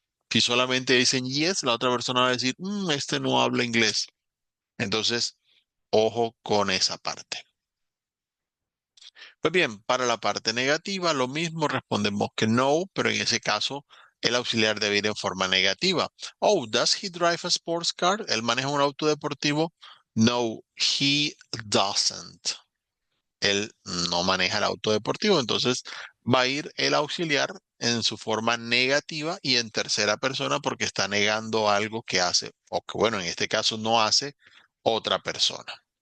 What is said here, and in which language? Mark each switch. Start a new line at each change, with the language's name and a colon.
Spanish: Si solamente dicen yes, la otra persona va a decir, este no habla inglés. Entonces, ojo con esa parte. Pues bien, para la parte negativa, lo mismo respondemos que no, pero en ese caso el auxiliar debe ir en forma negativa.
English: Oh, does he drive a sports car?
Spanish: ¿Él maneja un auto deportivo? No, he doesn't. Él no maneja el auto deportivo, entonces va a ir el auxiliar en su forma negativa y en tercera persona porque está negando algo que hace, o que bueno, en este caso no hace otra persona.